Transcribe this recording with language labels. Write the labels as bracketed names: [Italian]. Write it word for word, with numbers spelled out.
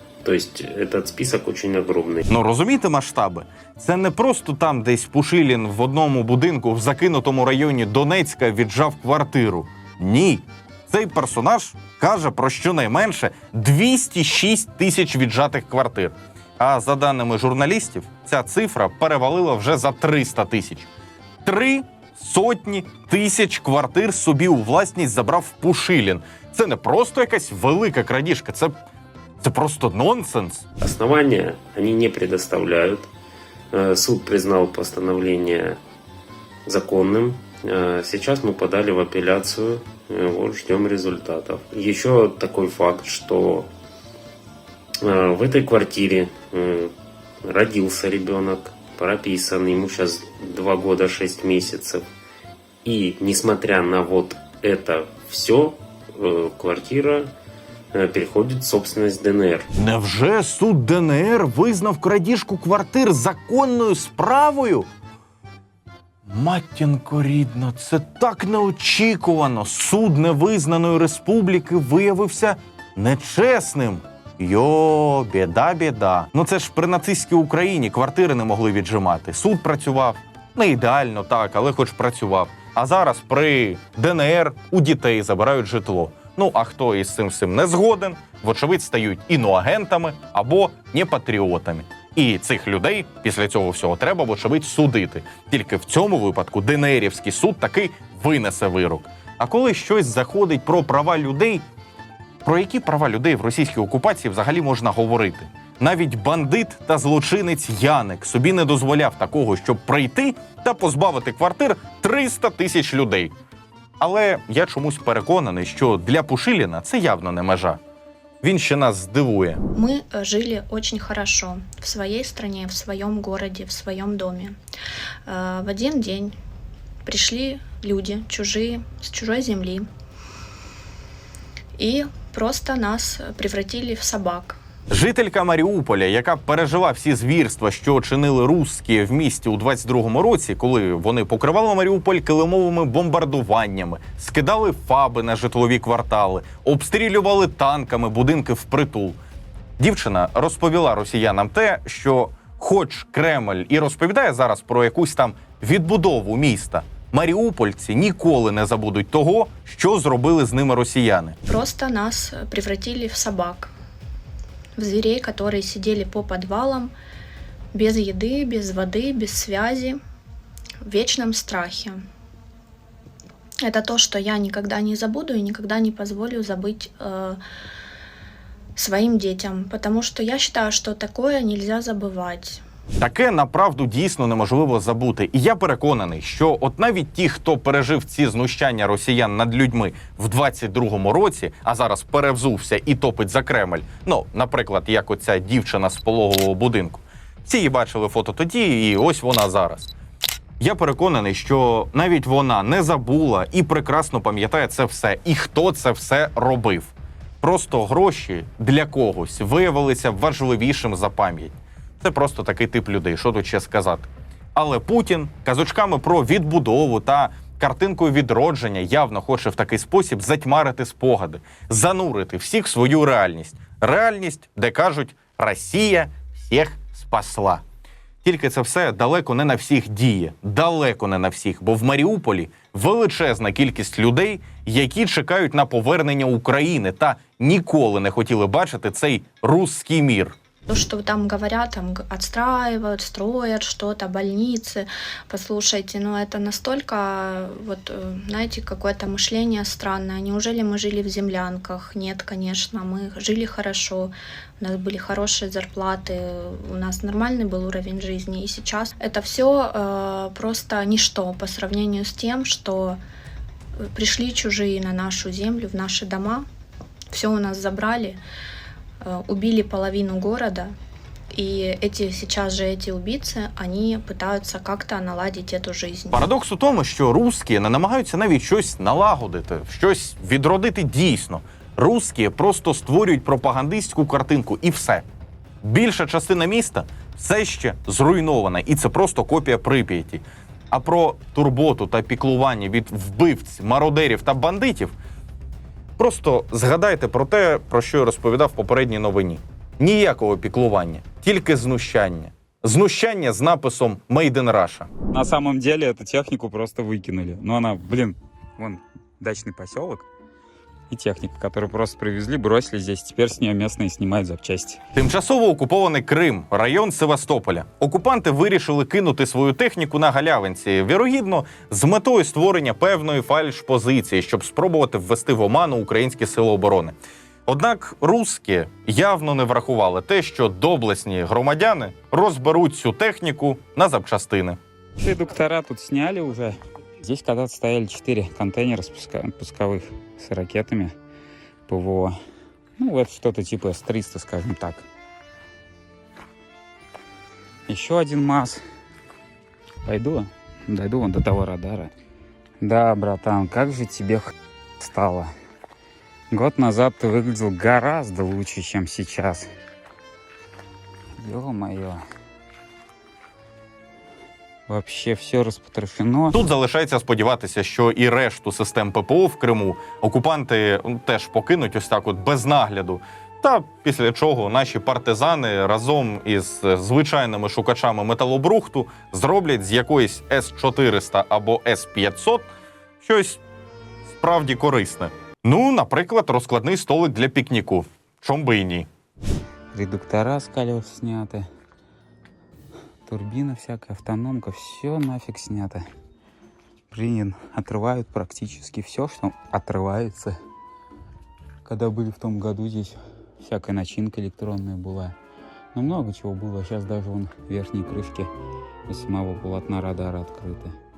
[Russian] То есть этот список очень огромный. [Ukrainian] Ну, розумієте масштаби? Це не просто там десь Пушилін в одному будинку в закинутому районі Донецька віджав квартиру. Ні. Цей персонаж каже про щонайменше двісті шість тисяч віджатих квартир. А за даними журналістів, ця цифра перевалила вже за триста тисяч. Три сотні тисяч квартир собі у власність забрав Пушилін. Це не просто якась велика крадіжка, це, це просто нонсенс. [Russian] Основання вони не предоставляють. Суд признав постановлення законним. Сейчас мы подали в апелляцию, вот ждем результатов. Еще такой факт, что в этой квартире родился ребенок, прописан, ему сейчас два года шесть месяцев. И несмотря на вот это все, квартира переходить в собственность ДНР. [Ukrainian] Невже суд ДНР визнав крадіжку квартир законною справою? Матінко рідна, це так неочікувано. Суд невизнаної республіки виявився нечесним. Йо, біда, біда. Ну це ж при нацистській Україні квартири не могли віджимати. Суд працював. Не ідеально, так, але хоч працював. А зараз при ДНР у дітей забирають житло. Ну, а хто із цим всім не згоден, вочевидь стають іноагентами або непатріотами. І цих людей після цього всього треба, вочевидь, судити. Тільки в цьому випадку ДНРівський суд таки винесе вирок. А коли щось заходить про права людей, Про які права людей в російській окупації взагалі можна говорити? Навіть бандит та злочинець Яник собі не дозволяв такого, щоб прийти та позбавити квартир триста тисяч людей. Але я чомусь переконаний, що для Пушиліна це явно не межа. Він ще нас здивує. [Russian] Мы э, жили очень хорошо в своей стране, в своем городе, в своем доме. Э, В один день пришли люди чужие, с чужой земли, и просто нас превратили в собак. [Ukrainian] Жителька Маріуполя, яка пережила всі звірства, що чинили русські в місті у двадцять другому році, коли вони покривали Маріуполь килимовими бомбардуваннями, скидали фаби на житлові квартали, обстрілювали танками будинки впритул. Дівчина розповіла росіянам те, що хоч Кремль і розповідає зараз про якусь там відбудову міста, маріупольці ніколи не забудуть того, що зробили з ними росіяни. [Russian] Просто нас э, превратили в собак, в зверей, которые сидели по подвалам, без еды, без воды, без связи, в вечном страхе. Это то, что я никогда не забуду и никогда не позволю забыть э, своим детям, потому что я считаю, что такое нельзя забывать. [Ukrainian] Таке, направду, дійсно неможливо забути. І я переконаний, що от навіть ті, хто пережив ці знущання росіян над людьми в двадцять другому році, а зараз перевзувся і топить за Кремль, ну, наприклад, як оця дівчина з пологового будинку. Всі її бачили фото тоді, і ось вона зараз. Я переконаний, що навіть вона не забула і прекрасно пам'ятає це все, і хто це все робив. Просто гроші для когось виявилися важливішим за пам'ять. Це просто такий тип людей, що тут ще сказати. Але Путін казочками про відбудову та картинкою відродження явно хоче в такий спосіб затьмарити спогади, занурити всіх в свою реальність. Реальність, де кажуть, Росія всіх спасла. Тільки це все далеко не на всіх діє. Далеко не на всіх, бо в Маріуполі величезна кількість людей, які чекають на повернення України та ніколи не хотіли бачити цей «русський мір». [Russian] То, что там говорят, там отстраивают, строят что-то, больницы. Послушайте, ну это настолько, вот, знаете, какое-то мышление странное. Неужели мы жили в землянках? Нет, конечно, мы жили хорошо. У нас были хорошие зарплаты, у нас нормальный был уровень жизни. И сейчас это все э, просто ничто по сравнению с тем, что пришли чужие на нашу землю, в наши дома. Все у нас забрали. Убили половину города, и эти, сейчас же эти убийцы, они пытаются как-то наладить эту жизнь. [Ukrainian] Парадокс у тому, що русські не намагаються навіть щось налагодити, щось відродити дійсно. Русські просто створюють пропагандистську картинку, і все. Більша частина міста все ще зруйнована, і це просто копія Прип'яті. А про турботу та піклування від вбивць, мародерів та бандитів просто згадайте про те, про що я розповідав в попередній новині. Ніякого піклування, тільки знущання. Знущання з написом [English] «Made in Russia». [Russian] На самом деле эту технику просто выкинули. Но она, блин, вон дачный поселок и техника, которую просто привезли, бросили здесь. Теперь с нее местные снимают запчасти. [Ukrainian] Тимчасово окупований Крим, район Севастополя. Окупанти вирішили кинути свою техніку на галявинці, вірогідно, з метою створення певної фальшпозиції, щоб спробувати ввести в оману українські сили оборони. Однак русські явно не врахували те, що доблесні громадяни розберуть цю техніку на запчастини. [Russian] Редуктора тут сняли уже. Здесь когда-то стояли четыре контейнера пусковых с ракетами ПВО. Ну, это что-то типа эс триста, скажем так. Еще один МАЗ. Пойду, дойду вон до того радара. Да, братан, как же тебе х... стало? Год назад ты выглядел гораздо лучше, чем сейчас. Ё-моё. Вообще все розпотрошено. [Ukrainian] Тут залишається сподіватися, що і решту систем ППО в Криму окупанти теж покинуть ось так от без нагляду. Та після чого наші партизани разом із звичайними шукачами металобрухту зроблять з якоїсь ес чотириста або ес п'ятсот щось справді корисне. Ну, наприклад, розкладний столик для пікніку. Чом би і ні. [Russian] Редуктора з колес сняти. Турбина всякая, автономка, все нафиг снято. Блин, отрывают практически все, что отрывается. когда были в том году здесь, всякая начинка электронная была. Но много чего было. Сейчас даже вон в верхней крышке из самого полотна радара открыто.